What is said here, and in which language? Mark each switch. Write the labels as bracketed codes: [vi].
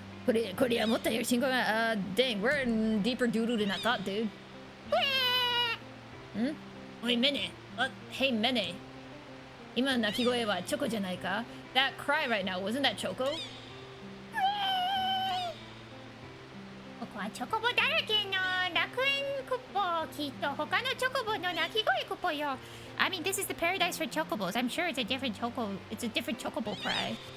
[ja] これは思ったより深刻な。 [en] Dang, we're in deeper doodle than I thought, dude. [ja] おい、メネ。 [en] Hey, [ja] メネ。今の鳴き声はチョコじゃないか? [en] That cry right now, wasn't that Choco? [ja] ここはチョコボだらけの楽園クポ。きっと他のチョコボの鳴き声クポよ。 [en] I mean, this is the paradise for chocobos. I'm sure it's a different chocobo cry.